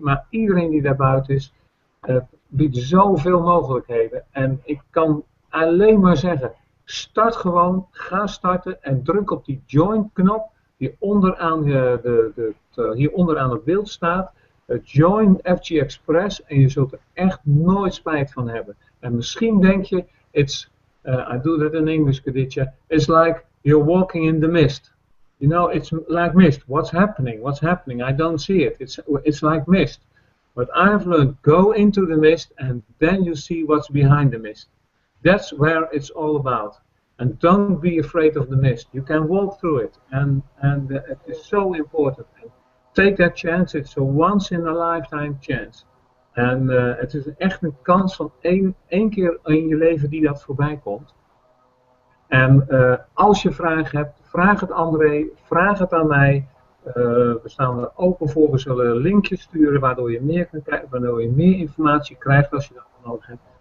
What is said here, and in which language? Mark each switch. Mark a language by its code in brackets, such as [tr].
[nl] Maar iedereen die daarbuiten is, biedt zoveel mogelijkheden. En ik kan alleen maar zeggen, start gewoon, ga starten en druk op die join knop die onderaan, hier onderaan het beeld staat. Join FG Express en je zult er echt nooit spijt van hebben. En misschien denk je, [en] I do that in English, Khadija, it's like you're walking in the mist. You know, it's like mist. What's happening? What's happening? I don't see it. It's like mist. But I've learned, go into the mist and then you see what's behind the mist. That's where it's all about. And don't be afraid of the mist. You can walk through it. And it is so important. And take that chance. It's a once in a lifetime chance. [nl] En het is echt een kans van één keer in je leven die dat voorbij komt. En als je vragen hebt, vraag het André, vraag het aan mij. We staan er open voor. We zullen linkjes sturen waardoor je meer kan krijgen, waardoor je meer informatie krijgt als je dat nodig hebt.